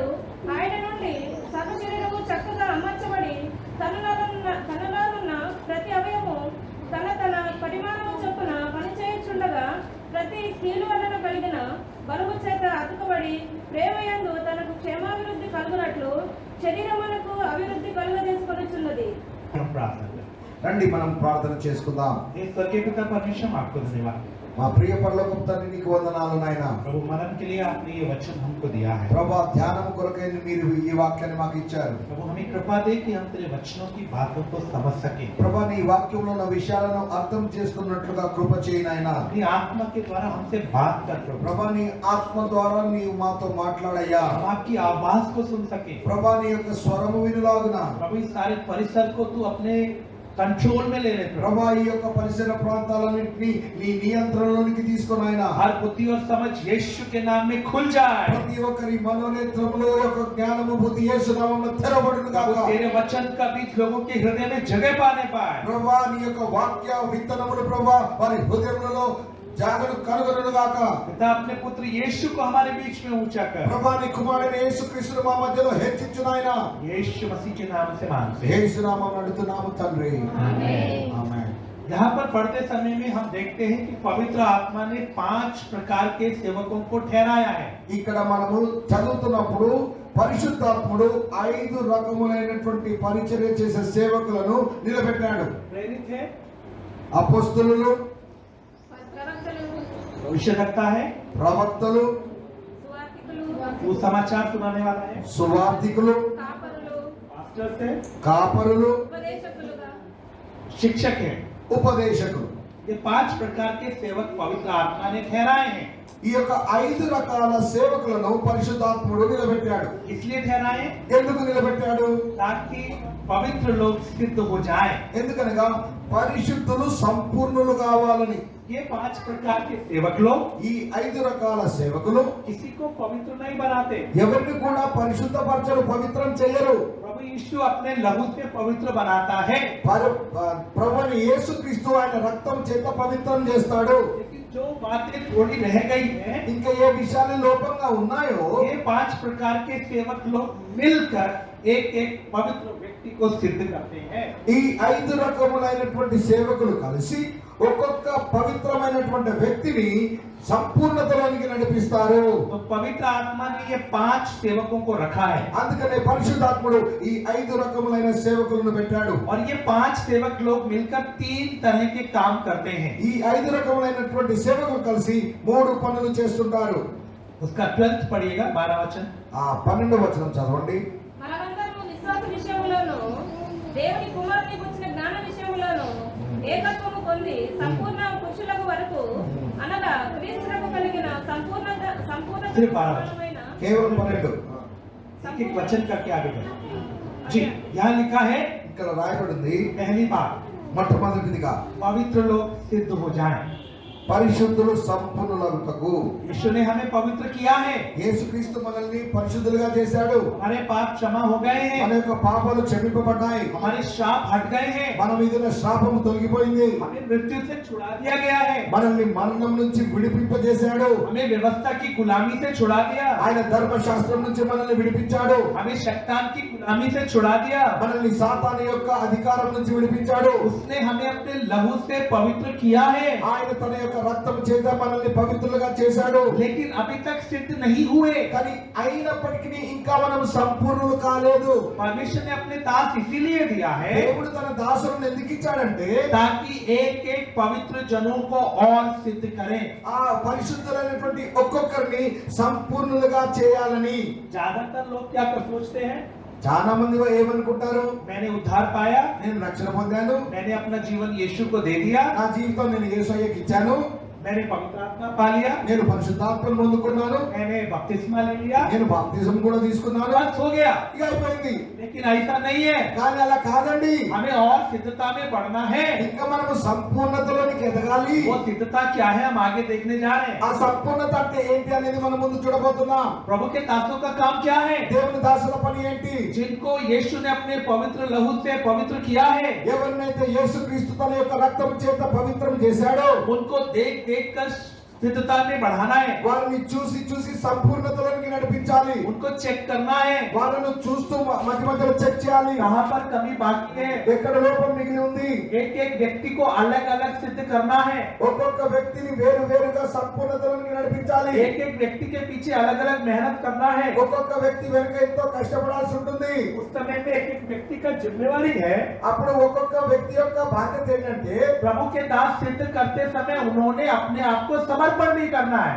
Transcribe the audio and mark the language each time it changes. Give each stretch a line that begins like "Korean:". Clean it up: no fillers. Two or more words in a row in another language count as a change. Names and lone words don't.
Telugu: ఆయన నుండి సర్వ శరీరము చక్కగా అమర్చబడి తనలోనున్న ప్రతి అవయము తన పరిమాణము చొప్పున పనిచేయుచుండగా ప్రతి కీలు వలన కలిగిన బలము చేత అతుకబడి ప్రేమయందు తనకు క్షేమాభివృద్ధి కలుగునట్లు శరీరమునకు అభివృద్ధి కలుగజేసుకొనుచున్నది. రండి మనం ప్రార్థన చేసుకుందాం.
Hindi: स्वर्गीय पिता परमेश्वर आपको धन्यवाद
Telugu: మా ప్రియ పరలోకపు తండ్రి నీకు వందనాలు నాయనా.
Hindi: प्रभु मनन के लिए आपने ये वचन हमको दिया है।
Telugu: ప్రభా ధ్యానం కొరకై మీరు ఈ వాక్యాన్ని మాకు ఇచ్చారు.
Hindi: प्रभु हमें कृपा दे कि हम तेरे वचनों की बातों को समझ सके।
Telugu: ప్రభా నీ వాక్యంలో ఉన్న విషయాలను అర్థం చేసుకున్నట్లుగా కృప చేయి నాయనా.
Hindi: अपनी आत्मा के द्वारा हमसे बात कर प्रभु।
Telugu: ప్రభా నీ ఆత్మ ద్వారా నీవు మాతో మాట్లాడయ్యా.
Hindi: हम आपकी आवाज को सुन सके।
Telugu: ప్రభా నీ యొక్క స్వరము వినులాగున
Hindi: प्रभु इस सारे परिसर को तू अपने कंट्रोल में ले ले प्रभु।
Telugu: ప్రభా ఈ యొక్క పరిసర ప్రాంతాలన్నింటినీ నీ నియంత్రణలోనికి తీసుకొని ఆయన
Hindi: हर बुद्धि और समझ यीशु के नाम में खुल जाए।
Telugu: ప్రతి ఒక్కరి మనోనేత్రములో యొక్క జ్ఞానము బుద్ధి యేసు నామములో తెరవబడును
Hindi: प्रभु
Telugu: గాక.
Hindi: तेरे वचन का बीज लोगों के हृदय में जगह पाने पाए।
Telugu: ప్రభా నీ యొక్క వాక్య విత్తనములు ప్రభా వారి హృదయములలో జాగను కనుగొనును గాక.
Hindi: पिता अपने पुत्र यीशु को हमारे बीच में ऊंचा कर।
Telugu: ప్రభా నీ కుమారుడైన యేసుక్రీస్తును మా మధ్యలో హెచ్చించు నాయనా.
Hindi: यीशु मसीह के नाम से मांगते हैं।
Telugu: యేసు నామమున అడుగుతున్నాము తండ్రి. ఆమేన్. ఆమేన్.
Hindi: यहाँ पर पढ़ते समय में हम देखते हैं कि पवित्र आत्मा ने 5 प्रकार के सेवकों को ठहराया है।
Telugu: ఇక్కడ మనము చదువుతున్నప్పుడు పరిశుద్ధాత్ముడు 5 రకములైనటువంటి పరిచర్య చేసే సేవకులను నిలబెట్టాడు.
Hindi: प्रेरित है,
Telugu: అపోస్తలులు, ప్రవక్తలు,
Hindi: भविष्य रखता है,
Telugu: ప్రవక్తలు, సువార్తికులు,
Hindi: वो समाचार सुनाने वाला है,
Telugu: సువార్తికులు, కాపరులు,
Hindi: पास्टर है,
Telugu: కాపరులు, ఉపదేశకులుగా
Hindi: शिक्षक है।
Telugu: ఉపదేశకులు.
Hindi: ये 5 प्रकार के सेवक पवित्र आत्मा ने ठहराए हैं।
Telugu: ఈ యొక్క 5 రకాల సేవకులను పరిశుద్ధాత్ముడు నిలబెట్టాడు.
Hindi: इसलिए ठहराए
Telugu: ఎందుకు నిలబెట్టాడు?
Hindi: ताकि पवित्र लोग सिद्ध हो जाए।
Telugu: ఎందుకనగా పరిశుద్ధులు సంపూర్ణులు కావాలని.
Hindi: ये 5 प्रकार के सेवक लोग
Telugu: ఈ 5 రకాల సేవకులు
Hindi: किसी को पवित्र नहीं बनाते।
Telugu: ఎవరిని కూడా పరిశుద్ధపరచరు, పవిత్రం చేయరు.
Hindi: प्रभु यीशु अपने लहू से पवित्र बनाता है।
Telugu: ప్రభువైన యేసుక్రీస్తు ఆయన రక్తం చేత పవిత్రం చేస్తాడు.
Hindi: लेकिन जो बातें थोड़ी रह गई है,
Telugu: ఇంకా ఏ విషయాలు లోపంగా ఉన్నాయో
Hindi: ये 5 प्रकार के सेवक लोग मिलकर एक एक पवित्र व्यक्ति को सिद्ध करते हैं।
Telugu: ఈ 5 రకములైనటువంటి సేవకులు కలిసి ఒక్కొక్క పవిత్రమైనటువంటి వ్యక్తిని సంపూర్ణతలోనికి నడిపిస్తారు.
Hindi: तो पवित्र आत्मा ने ये 5 सेवकों को रखा है।
Telugu: అందుకనే పరిశుద్ధాత్ముడు ఈ 5 రకములైన సేవకులను పెట్టాడు.
Hindi: और ये 5 सेवक लोग मिलकर 3 तरह के काम करते हैं।
Telugu: ఈ 5 రకములైనటువంటి సేవకులు కలిసి 3 పనులు చేస్తుంటారు.
Hindi: उसका 12th पढ़िएगा, 12 वचन।
Telugu: ఆ 12వ వచనం చదవండి. మనమందరము విశ్వాస విషయములోను దేవుని కుమారుని గురించిన జ్ఞాన విషయములోను ఏకత్వము పొంది సంపూర్ణ పురుషులకు వరకు అనగా క్రీస్తులకు కలిగిన సంపూర్ణ
Hindi: सिर्फ 12 वचन,
Telugu: సమానమైన కేవలం 12.
Hindi: एक एक वचन करके आगे बढ़े। जी, यहाँ लिखा है
Telugu: ఇక్కడ రాయబడింది
Hindi: पहली बात,
Telugu: మొట్టమొదటిదిగా
Hindi: पवित्र लोग सिद्ध हो जाएं।
Telugu: పరిశుద్ధులు సంపూర్ణులగుటకు
Hindi: यीशु ने हमें पवित्र किया है,
Telugu: యేసుక్రీస్తు మనల్ని పరిశుద్ధులుగా చేశాడు.
Hindi: हमारे पाप क्षमा हो गए
Telugu: మన
Hindi: हैं,
Telugu: యొక్క పాపాలు క్షమింపబడ్డాయి.
Hindi: हमारे श्राप हट गए हैं,
Telugu: మన మీద ఉన్న శాపము తొలగిపోయింది.
Hindi: हमें मृत्यु से छुड़ा दिया गया है,
Telugu: మనల్ని మరణం నుంచి విడిపింపజేశాడు.
Hindi: हमें व्यवस्था की गुलामी से छुड़ा दिया,
Telugu: ఆయన ధర్మశాస్త్రం నుంచి మనల్ని విడిపించాడు.
Hindi: हमें शैतान की गुलामी से छुड़ा दिया,
Telugu: మనల్ని సాతాను యొక్క అధికారం నుంచి విడిపించాడు.
Hindi: उसने हमें अपने लहू से पवित्र किया है,
Telugu: ఆయన తన యొక్క రక్తం చేత మనల్ని పవిత్రులుగా చేశాడు.
Hindi: लेकिन अभी तक सिद्ध नहीं हुए।
Telugu: కానీ అయినప్పటికీ ఇంకా మనం సంపూర్ణులు కాలేదు.
Hindi: परमेश्वर ने अपने दास इसीलिए दिया है
Telugu: దేవుడు తన దాసులను ఎందుకు ఇచ్చాడంటే
Hindi: ताकि एक एक पवित्र जनों को और सिद्ध करें।
Telugu: ఆ పరిశుద్ధులైనటువంటి ఒక్కొక్కరిని సంపూర్ణులుగా చేయాలని.
Hindi: ज्यादातर लोग क्या सोचते हैं,
Telugu: చాలా మంది ఏమనుకుంటారు,
Hindi: मैंने उद्धार पाया,
Telugu: నేను రక్షణ పొందాను,
Hindi: मैंने अपना जीवन यीशु को दे दिया,
Telugu: నా జీవితం నేను యేసయ్యకి ఇచ్చాను,
Hindi: मैंने पवित्र आत्मा पा लिया,
Telugu: నేను పరిశుద్ధాత్మను పొందుకున్నాను,
Hindi: मैंने बपतिस्मा ले लिया,
Telugu: నేను బాప్తిజం కూడా తీసుకున్నాను,
Hindi: बस हो गया।
Telugu: ఇక అయిపోయింది.
Hindi: लेकिन ऐसा नहीं है,
Telugu: కానీ అలా కాదండి.
Hindi: हमें और सिद्धता में बढ़ना है।
Telugu: ఇంకా మనము సంపూర్ణతలోనికి ఎదగాలి.
Hindi: वो सिद्धता क्या है, हम आगे देखने जा रहे
Telugu: ఆ
Hindi: हैं।
Telugu: సంపూర్ణత అంటే ఏంటి అనేది మనం ముందు చూడబోతున్నాం.
Hindi: प्रभु के दासों का काम क्या है,
Telugu: దేవుని దాసుల పని ఏంటి?
Hindi: जिनको यीशु ने अपने पवित्र लहू से पवित्र किया है,
Telugu: ఎవరినైతే యేసుక్రీస్తు తన యొక్క రక్తం చేత పవిత్రం చేశాడో
Hindi: उनको देख देख कर सिद्धता में बढ़ाना है,
Telugu: వారిని చూసి చూసి సంపూర్ణతలోనికి నడిపించాలి.
Hindi: उनको चेक करना है
Telugu: వాళ్ళను చూస్తూ మధ్య మధ్యలో చెక్ చేయాలి.
Hindi: कहाँ पर कमी बाकी है।
Telugu: ఎక్కడ లోపం మిగిలి ఉంది.
Hindi: एक एक व्यक्ति को अलग अलग सिद्ध करना है,
Telugu: ఒక్కొక్క వ్యక్తిని వేరు వేరుగా సంపూర్ణతలోనికి నడిపించాలి.
Hindi: एक एक व्यक्ति के पीछे अलग अलग मेहनत करना है।
Telugu: ఒక్కొక్క వ్యక్తి వెనుక ఎంతో కష్టపడాల్సి ఉంటుంది.
Hindi: उस समय में एक एक व्यक्ति का जिम्मेवारी है,
Telugu: అప్పుడు ఒక్కొక్క వ్యక్తి యొక్క బాధ్యత ఏంటంటే
Hindi: प्रभु के दास सिद्ध करते समय उन्होंने अपने आप को समर्पण भी करना है।